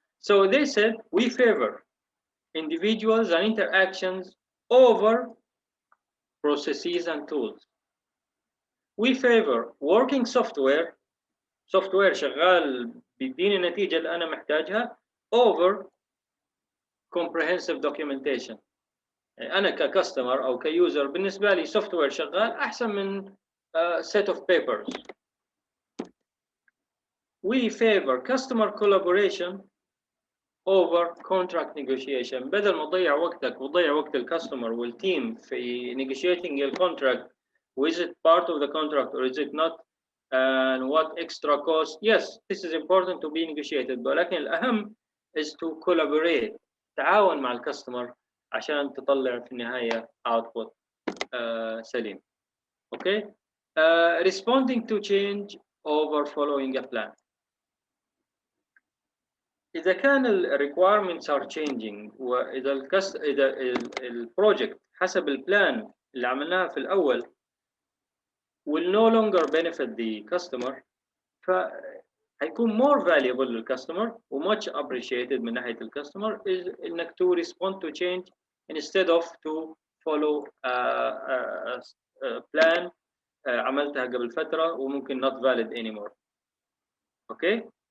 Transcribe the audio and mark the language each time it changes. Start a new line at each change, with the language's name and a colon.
English: So they said we favor individuals and interactions over processes and tools. We favor working software
Arabic: شغال بيديني النتيجة اللي أنا محتاجها
English: over comprehensive documentation.
Arabic: يعني أنا ككاستمر أو كيوزر بالنسبة لي software شغال أحسن من
English: set of papers. We favor customer collaboration over contract negotiation.
Arabic: بدل ما تضيع وقتك وتضيع وقت الكاستمر والتيم في
English: negotiating the contract, is it part of the contract or is it not, and what extra cost? Yes, this is important to be negotiated,
Arabic: ولكن الأهم
English: is to collaborate.
Arabic: تعاون مع الكاستمر عشان تطلع في النهاية output سليم.
English: Okay. Responding to change over following a plan. إذا كان ال requirements are changing
Arabic: وإذا البروجكت حسب البلان اللي عملناها في الأول
English: will no longer benefit the customer، فهيكون more valuable للكاستمر و much appreciated من ناحية الكاستمر is إنك to respond to change instead of to follow a plan عملتها قبل فترة وممكن not valid anymore. Okay.